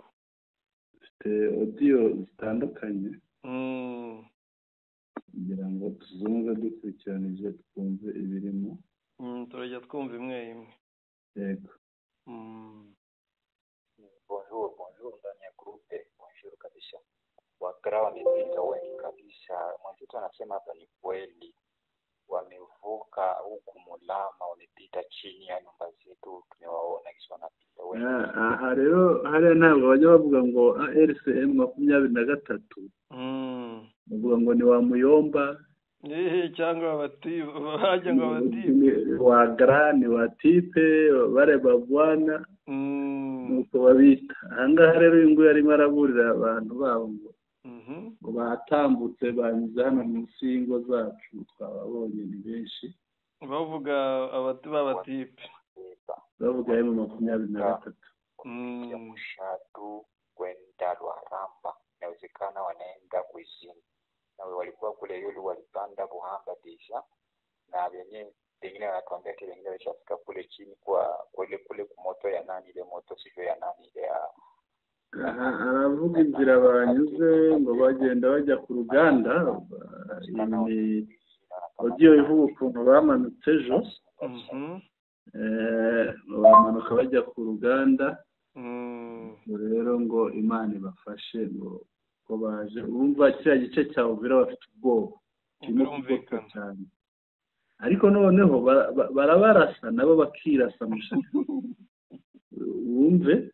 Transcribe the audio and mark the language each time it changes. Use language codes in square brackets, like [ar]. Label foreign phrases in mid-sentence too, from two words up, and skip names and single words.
[rw] Dufite audio zitandukanye kugira ngo tuzumve dukurikiranije, twumve ibirimo. Turajya twumva imwe imwe. Yego. [sw] Bonjour ndani ya groupe. Bonjour kabisa. Wakara wamepita wengi kabisa. Mwenzetu anasema hapa ni kweli, wamevuka huku Mulama, wamepita chini ya nyumba zetu, tumewaona kisha wanapita wengi. [rw] Aha rero hariya ntabwo bajya bavuga ngo RCM 23, bavuga ngo ni wa Muyomba, cyangwa bajya ngo wa Grani, wa Tipe, bareba Bwana, nuko babita. Ahangaha rero uyu nguyu arimo araburira abantu babo ngo batambutse, banyuze hano munsi y'ingo zacu, twababonye ni benshi, bavuga b'abatipe, bavuga mu 23 [sw] ya Mshatu kwenda Rwaramba. Inawezekana wanaenda Kwizini, na walikuwa kule yule walipanda Buhanga disha, na pengine wanatuambia kile wengine walishafika kule chini kwa kule kumoto ya nani, ile moto sio ya nani, ile ya [rw] aravuga inzira banyuze ngo bagenda bajya ku ruganda. Audio ivuga ukuntu bamanutse ejo, bamanuka bajya ku ruganda rero ngo Imana ibafashe ngo ko baje urumva kiriya gice cya Uvira bafite ubwoba kirumvikana cyane ariko noneho barabarasa nabo bakirasa mushaka wumve